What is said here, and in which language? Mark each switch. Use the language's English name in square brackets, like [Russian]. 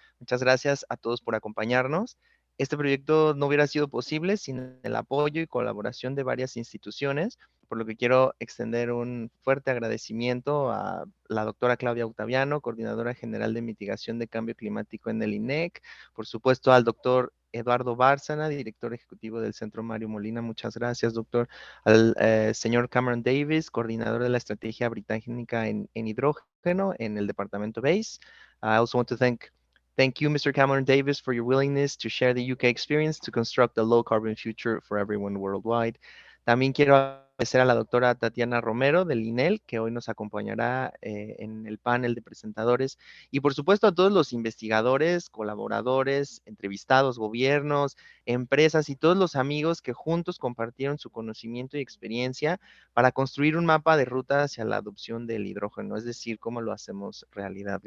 [Spanish] Muchas gracias a todos por acompañarnos. Este proyecto no hubiera sido posible sin el apoyo y colaboración de varias instituciones, por lo que quiero extender un fuerte agradecimiento a la doctora Claudia Octaviano, coordinadora general de mitigación de cambio climático en el INEC, por supuesto al doctor Eduardo Bárcena, director ejecutivo del Centro Mario Molina. Muchas gracias, doctor. Al señor Cameron Davis, coordinador de la estrategia británica en hidrógeno en el departamento BASE. [English] I also want to thank you, Mr. Cameron Davis, for your willingness to share the UK experience to construct a low carbon future for everyone worldwide. [Spanish] También quiero agradecer a la doctora Tatiana Romero del INEL, que hoy nos acompañará en el panel de presentadores, y por supuesto a todos los investigadores, colaboradores, entrevistados, gobiernos, empresas y todos los amigos que juntos compartieron su conocimiento y experiencia para construir un mapa de ruta hacia la adopción del hidrógeno, es decir, cómo lo hacemos realidad.